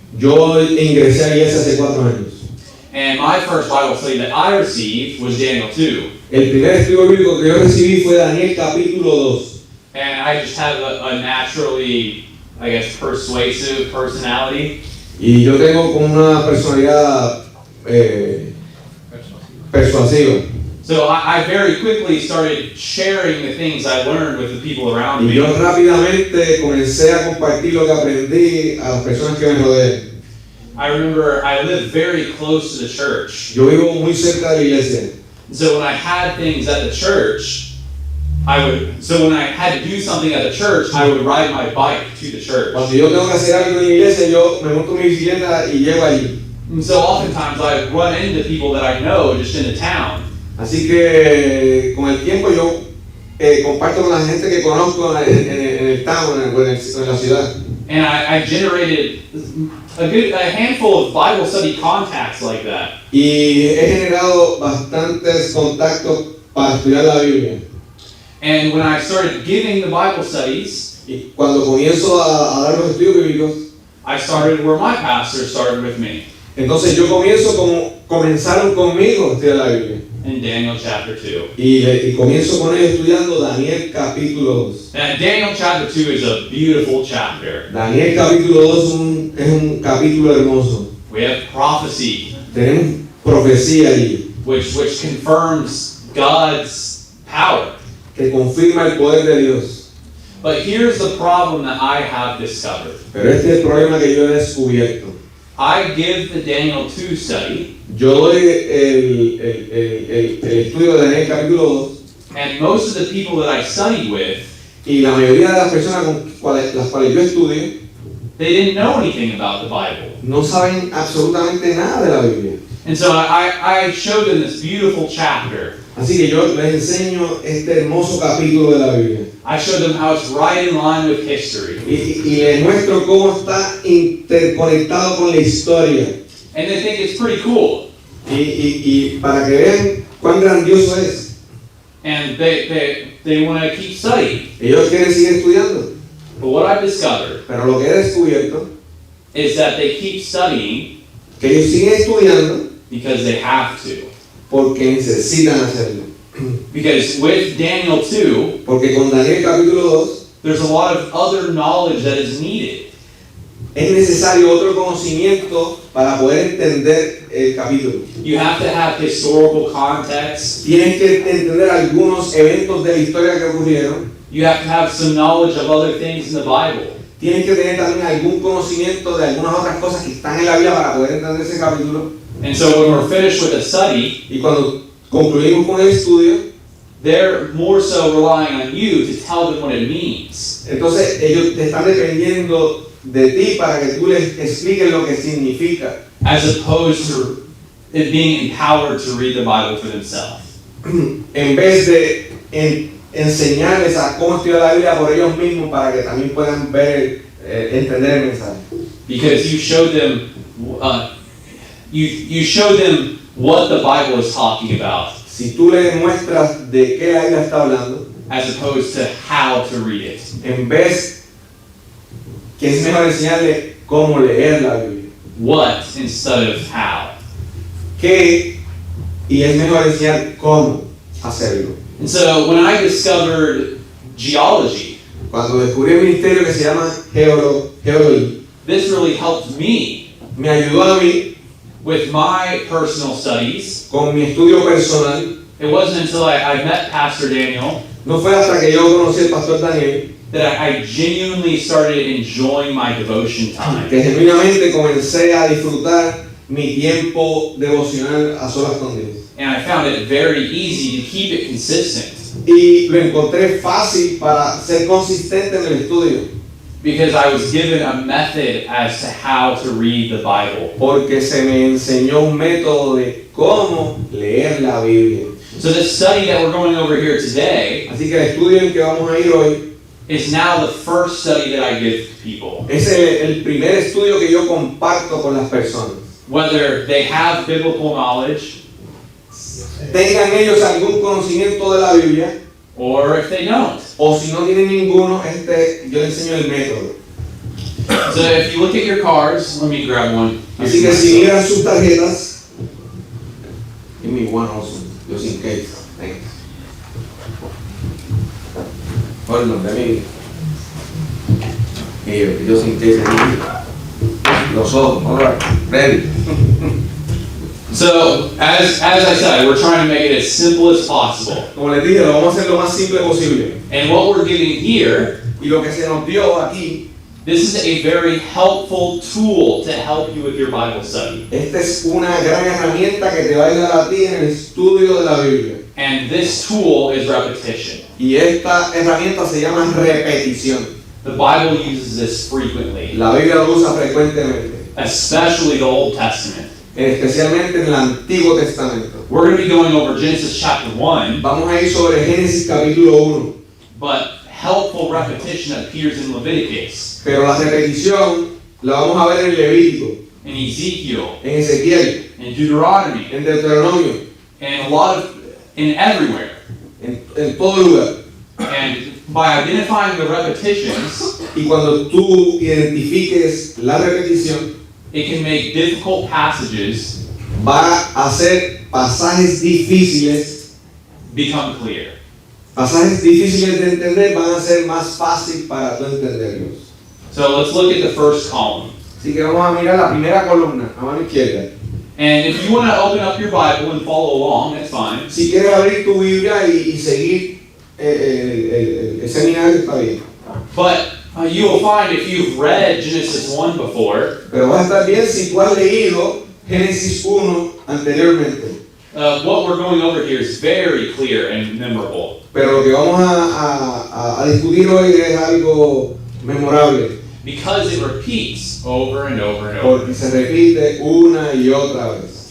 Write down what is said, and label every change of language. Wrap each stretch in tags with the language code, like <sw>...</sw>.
<es>Yo ingresé a la iglesia hace 4 años.</es> <en>And my first Bible study that I received was Daniel 2.</en> <es>El primer estudio bíblico que yo recibí fue Daniel capítulo 2.</es> <en>And I just have a naturally, I guess, persuasive personality.</en> <es>Y yo tengo como una personalidad persuasiva.</es> <en>So I very quickly started sharing the things I learned with the people around</en> <es>Y</es> <en>me.</en> <es>yo rápidamente comencé a compartir lo que aprendí a las personas que me rodean.</es> <en>I remember I lived very close to the church.</en> <es>Yo vivo muy cerca de la iglesia.</es> <en>So when I had things at the church, when I had to do something at the church, I would ride my bike to the church.</en> <es>Cuando yo tengo que hacer algo en la iglesia, yo me monto mi bicicleta y llego allí.</es> <en>And so oftentimes I run into people that I know just in the town.</en> <es>Así que con el tiempo yo comparto con la gente que conozco en el town, en la ciudad.</es> <en>And I generated a handful of Bible study contacts like that.</en> <es>Y he generado bastantes contactos para estudiar la Biblia.</es> <en>And when I started giving the Bible studies,</en> <es>Y cuando comienzo a dar los estudios bíblicos,</es> <en>I started where my pastor started with me,</en> <es>entonces yo comienzo como comenzaron conmigo a estudiar la Biblia.</es> <en>in Daniel chapter 2.</en> <es>Y comienzo con ellos estudiando Daniel capítulo 2.</es> <en>And Daniel chapter 2 is a beautiful chapter.</en> <es>Daniel capítulo 2 es un capítulo hermoso.</es> <en>We have prophecy,</en> <es>Tenemos profecía allí</es> <en>which confirms God's power.</en> <es>que confirma el poder de Dios.</es> <en>But here's the problem that I have discovered.</en> <es>Pero este es el problema que yo he descubierto.</es> <en>I give the Daniel 2 study,</en> <es>Yo doy el estudio de Daniel capítulo 2</es> <en>and most of the people that I study with,</en> <es>y la mayoría de las personas con las cuales yo estudio</es> <en>they didn't know anything about the Bible.</en> <es>no saben absolutamente nada de la Biblia.</es> <en>And so I showed them this beautiful chapter.</en> <es>Así que yo les enseño este hermoso capítulo de la Biblia.</es> <en>I showed them how it's right in line with history.</en> <es>Y les muestro cómo está interconectado con la historia.</es> <en>And they think it's pretty cool.</en> <es>Y para que vean cuán grandioso es.</es> <en>And they want to keep studying.</en> <es>Ellos quieren seguir estudiando.</es> <en>But what I've discovered</en> <es>Pero lo que he descubierto</es> <en>is that they keep studying</en> <es>que ellos siguen estudiando</es> <en>because they have to.</en> <es>porque necesitan hacerlo.</es> <en>Because with Daniel 2,</en> <es>Porque con Daniel capítulo 2</es> <en>there's a lot of other knowledge that is needed.</en> <es>es necesario otro conocimiento para poder entender el capítulo.</es> <en>You have to have historical context.</en> <es>Tienes que entender algunos eventos de la historia que ocurrieron.</es> <en>You have to have some knowledge of other things in the Bible.</en> <es>Tienes que tener también algún conocimiento de algunas otras cosas que están en la Biblia para poder entender ese capítulo.</es> <en>And so when we're finished with the study,</en> <es>Y cuando concluimos con el estudio,</es> <en>they're more so relying on you to tell them what it means.</en> <es>entonces ellos te están dependiendo de ti para que tú les expliques lo que significa,</es> <en>As opposed to it being empowered to read the Bible for themselves.</en> <es>en vez de enseñarles a cómo estudiar la Biblia por ellos mismos para que también puedan ver, entender el mensaje.</es> <en>Because you showed them, you showed them what the Bible is talking about,</en> <es>Si tú les muestras de qué la Biblia está hablando,</es> <en>as opposed to how to read it.</en> <es>en vez que es mejor enseñarle cómo leer la Biblia,</es> <en>What instead of how.</en> <es>qué, y es mejor enseñar cómo hacerlo.</es> <en>And so when I discovered geology,</en> <es>Cuando descubrí el ministerio que se llama geología,</es> <en>this really helped me</en> <es>me ayudó a mí</es> <en>with my personal studies.</en> <es>con mi estudio personal.</es> <en>It wasn't until I met Pastor Daniel</en> <es>No fue hasta que yo conocí al pastor Daniel</es> <en>that I genuinely started enjoying my devotion time.</en> <es>que genuinamente comencé a disfrutar mi tiempo devocional a solas con Dios.</es> <en>And I found it very easy to keep it consistent.</en> <es>Y lo encontré fácil para ser consistente en el estudio.</es> <en>because I was given a method as to how to read the Bible.</en> <es>Porque se me enseñó un método de cómo leer la Biblia.</es> <en>So the study that we're going over here today</en> <es>Así que el estudio en que vamos a ir hoy</es> <en>is now the first study that I give to people.</en> <es>es el primer estudio que yo comparto con las personas.</es> <en>Whether they have biblical knowledge</en> <es>Tengan ellos algún conocimiento de la Biblia</es> <en>or if they don't.</en> <es>o si no tienen ninguno, yo les enseño el método.</es> <en>So if you look at your cards, let me grab one.</en> <es>Así que si miran sus tarjetas,</es> <en>give me one also, just in case. Thanks. Hold on, let me. Here, just in case.</en> <es>Los ojos,</es> <en>all right, ready. So as I said, we're trying to make it as simple as possible.</en> <es>Como les dije, lo vamos a hacer lo más simple posible.</es> <en>And what we're giving here,</en> <es>Y lo que se nos dio aquí,</es> <en>this is a very helpful tool to help you with your Bible study.</en> <es>esta es una gran herramienta que te va a ayudar a ti en el estudio de la Biblia.</es> <en>And this tool is repetition.</en> <es>Y esta herramienta se llama repetición.</es> <en>The Bible uses this frequently,</en> <es>La Biblia lo usa frecuentemente,</es> <en>especially the Old Testament.</en> <es>especialmente en el Antiguo Testamento.</es> <en>We're going to be going over Genesis chapter 1,</en> <es>Vamos a ir sobre Génesis capítulo 1,</es> <en>but helpful repetition appears in Leviticus,</en> <es>pero la repetición la vamos a ver en Levítico,</es> <en>in Ezekiel,</en> <es>en Ezequiel,</es> <en>in Deuteronomy,</en> <es>en Deuteronomio,</es> <en>and in everywhere.</en> <es>en todo lugar.</es> <en>And by identifying the repetitions,</en> <es>Y cuando tú identifiques la repetición,</es> <en>it can make difficult passages</en> <es>va a hacer pasajes difíciles.</es> <en>become clear.</en> <es>Pasajes difíciles de entender van a ser más fácil para tú entenderlos.</es> <en>So let's look at the first column.</en> <es>Así que vamos a mirar la primera columna, a mano izquierda.</es> <en>And if you want to open up your Bible and follow along, that's fine.</en> <es>Si quieres abrir tu Biblia y seguir el seminario, está bien.</es> <en>But you will find if you've read Genesis 1 before,</en> <es>Pero va a estar bien si tú has leído Génesis 1 anteriormente.</es> <en>what we're going over here is very clear and memorable.</en> <es>Pero lo que vamos a discutir hoy es algo memorable,</es> <en>Because it repeats over and over and over.</en> <es>porque se repite una y otra vez.</es>